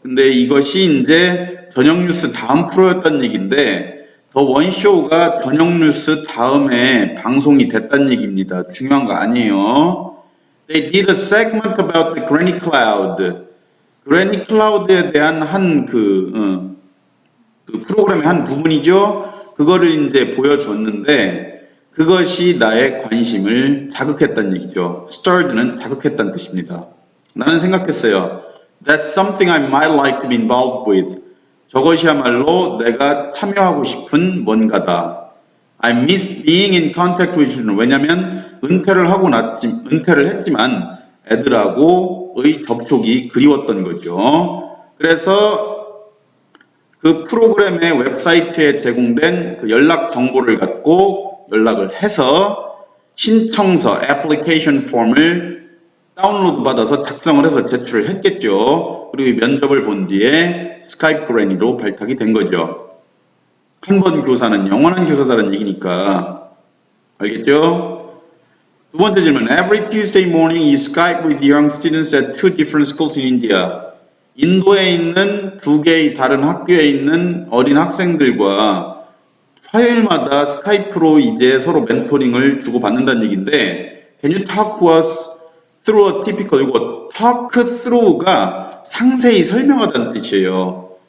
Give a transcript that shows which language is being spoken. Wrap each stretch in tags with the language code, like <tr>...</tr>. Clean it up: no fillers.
<ko>근데 이것이 이제 저녁 뉴스 다음 프로였다는 얘기인데 더 원쇼가 저녁 뉴스 다음에 방송이 됐다는 얘기입니다. 중요한 거 아니에요.</ko> <en>They did a segment about the Granny Cloud.</en> <ko>Granny Cloud에 대한 그 프로그램의 한 부분이죠. 그거를 이제 보여줬는데 그것이 나의 관심을 자극했다는 얘기죠. Stirred는 자극했다는 뜻입니다. 나는 생각했어요.</ko> <en>That's something I might like to be involved with.</en> <ko>저것이야말로 내가 참여하고 싶은 뭔가다.</ko> <en>I miss being in contact with children.</en> <ko>왜냐하면 은퇴를 했지만 애들하고의 접촉이 그리웠던 거죠. 그래서 그 프로그램의 웹사이트에 제공된 그 연락 정보를 갖고 연락을 해서 신청서, 애플리케이션 폼을 다운로드 받아서 작성을 해서 제출을 했겠죠. 그리고 면접을 본 뒤에 스카이프 그래니로 발탁이 된 거죠. 한 번 교사는 영원한 교사다라는 얘기니까. 알겠죠? 두 번째 질문.</ko> <en>Every Tuesday morning you Skype with young students at two different schools in India.</en> <ko>인도에 있는 두 개의 다른 학교에 있는 어린 학생들과 화요일마다 스카이프로 이제 서로 멘토링을 주고받는다는 얘기인데</ko> <en>Can you talk to us through a typical,</en> <ko>이거 talk through가 상세히 설명하다는 뜻이에요.</ko>